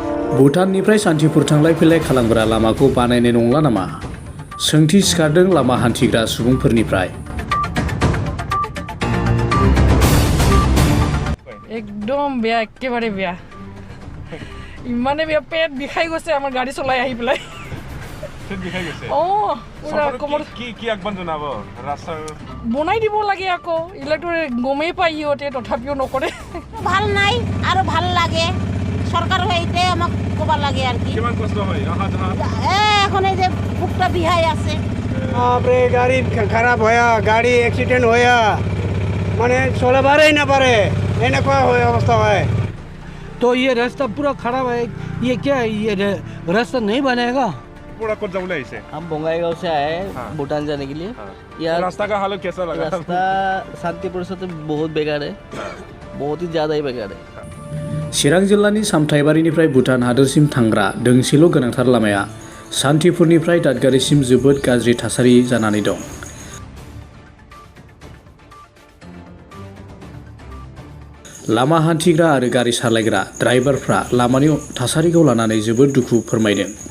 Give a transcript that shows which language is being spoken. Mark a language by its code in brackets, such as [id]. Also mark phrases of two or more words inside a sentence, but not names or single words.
[brx] भुटाननिफ्राय सान्तिपुर थांलाय फैलाय खालामग्रा लामाखौ बानायनाय नंला नामा? सोंथि सिखारदों लामा हान्थिग्रा सुबुंफोरनिफ्राय। [as] একদম বেয়া, একেবাৰে বেয়া। ইমানে বেয়া, পেট বিষাই গৈছে আমাৰ গাড়ী চলাই আহি পেলাই। পেট বিষাই গৈছে? পুৰা কমৰ কি আগবান জনাব? ৰাস্তা বনাই দিব লাগে আকৌ, এইবিলাকতো গমেই পায় সিহঁতে, তথাপিও নকৰে। ভাল নাই আৰু ভাল লাগে, সরকার হইতে আমাক কবা লাগে আর কি। কিমান কষ্ট হয় আহা যাহা? এখন এই যে বুকটা বিহাই আছে। [hi] आपरे गाड़ी खराब होया, गाड़ी एक्सीडेंट होया, माने चला बारे ही ना पारे, एने क्या होया अवस्था है। तो ये रास्ता पूरा खराब है, ये क्या है, ये रास्ता नहीं बनेगा। पूरा कौन जाऊले ऐसे? हम बोंगाईगांव से आए हैं हाँ। भूटान जाने के लिए। हाँ। यार रास्ता का हालत कैसा लगा? रास्ता शांतिपुर से तो बहुत बेकार है, बहुत ही ज़्यादा ही बेकार है। [brx] चिरां जिल्लानि सामथाइबारिनिफ्राय भुटान हादोरसिम थांग्रा दोंसेल' गोनांथार लामाया सान्तिपुरनिफ्राय दादगारिसिम जोबोद गाज्रि थासारि जानानै दं। लामा हान्थिग्रा आरो गारि सालायग्रा ड्राइभारफ्रा लामानि थासारिखौ लानानै जोबोद दुखु फोरमायदों।